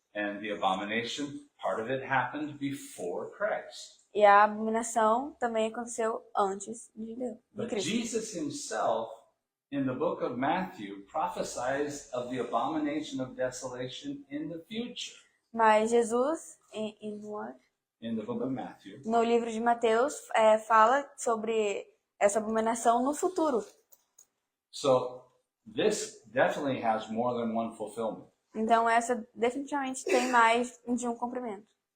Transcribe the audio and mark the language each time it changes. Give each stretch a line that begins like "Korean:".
English: And the abomination, part of it happened before Christ.
Portuguese: E a abominação também aconteceu antes de
English: But
Portuguese: Cristo.
English: Jesus himself, in the book of Matthew, prophesies of the abomination of desolation in the future.
Portuguese: Mas Jesus,
English: In the book of Matthew,
Portuguese: no livro de Mateus, fala sobre essa abominação no futuro.
English: so this definitely has more than one fulfillment.
Portuguese: Então essa definitivamente tem mais de um cumprimento.